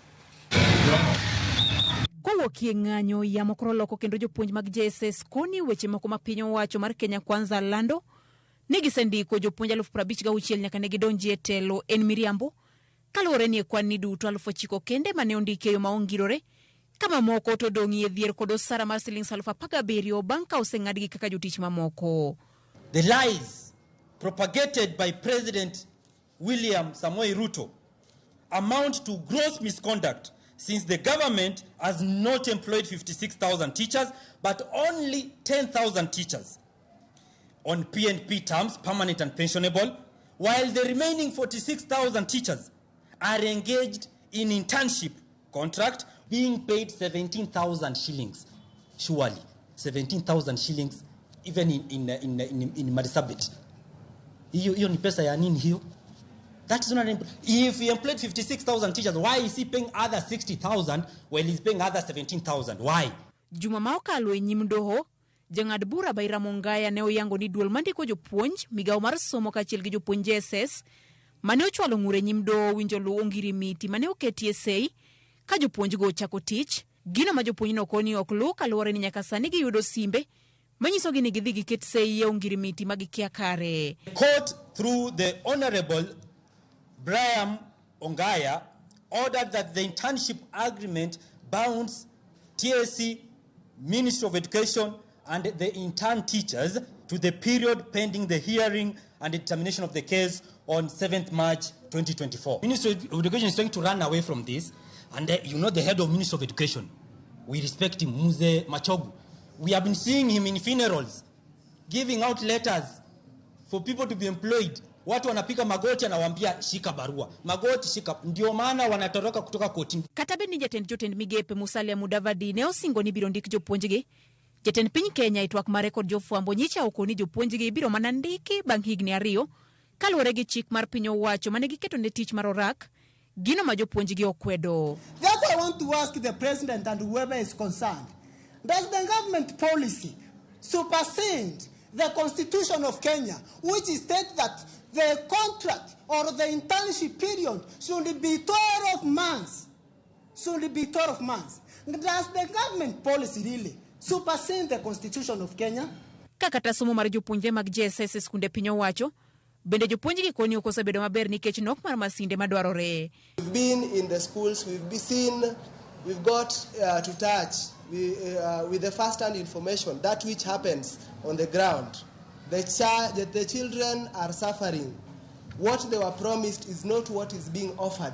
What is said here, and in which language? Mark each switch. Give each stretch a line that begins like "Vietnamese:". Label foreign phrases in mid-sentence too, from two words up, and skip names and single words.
Luo (Kenya and Tanzania): Kowuok e ng'anyo yamo koro loko kendo jopuonj mag JSS koni weche moko ma piny owacho mar Kenya Kwanza lando ni gisendiko jopuonj 56,000 nyaka ne gidonji e telo en miriambo kaluwore ni kwan ni duto 9,000 kende mane ondike e yo maongirore kama moko to dong'i e dhier kod osara mar Sh17,000 bang' ka oseng'adgi kaka jotich mamoko.
English: The lies propagated by President William Samoei Ruto amount to gross misconduct since the government has not employed 56,000 teachers but only 10,000 teachers on PNP terms, permanent and pensionable, while the remaining 46,000 teachers are engaged in internship contract being paid 17,000 shillings. Surely, 17,000 shillings even in Marsabit.
Swahili: Hiyo ni pesa ya nini hiyo?
English: That is not if he employed 56,000 teachers, why is he paying other 60,000 while he's paying other 17,000? Why?
Luo (Kenya and Tanzania): Juma ma okalo e nyim doho, jang'ad bura Ramogi ne oyango ni duol mandiko jopuonj migawo mar somo kaachiel gi jopuonj JSS mane ochwalo ng'ure nyim doho winjo luwo ogirimiti mane oketie sei ka jopuonj go chako tich. Gino ma jopuonj no koni ok luw kaluwore ni nyaka sani giyudo simbe manyisogi ni gidhi giket sei e ogirimiti ma gikia kare.
English: Court through the Honorable Brian Ongaya ordered that the internship agreement bounds TSC, Ministry of Education and the intern teachers to the period pending the hearing and determination of the case on 7th March 2024. Ministry of Education is trying to run away from this, and you know the head of Ministry of Education, we respect him, Mzee Machogu. We have been seeing him in funerals, giving out letters for people to be employed.
Swahili: Watu wanapika magoti anawaambia shika barua. Magoti shika. Ndio maana wanatoroka kutoka kotini.
Luo (Kenya and Tanzania): Katabe ni jatend jotend migepe Musalia Mudavadi ne osingo ni biro ndik jopuonjgi. Jatend piny Kenya itwak mare kod jofwambo nyicha okoni jopuonjgi biro mana ndiki bang' higni 2 kaluwore gi chik mar piny owacho mane giketo ne tich mar orak gino ma jopuonjgi okwedo.
English: Therefore, I want to ask the president and whoever is concerned, does the government policy supersede the Constitution of Kenya, which states that the contract or the internship period should be 12 months? Should be 12 months. Does the government policy really supersede the Constitution of Kenya?
Luo (Kenya and Tanzania): Kakata somo mar jopuonjre mag JSS skunde piny owacho bende jopuonjgi koni okosebedo maber nikech nok mar masinde madwarore.
English: We've been in the schools, we've got to touch with the first-hand information, that which happens on the ground. The children are suffering. What they were promised is not what is being offered.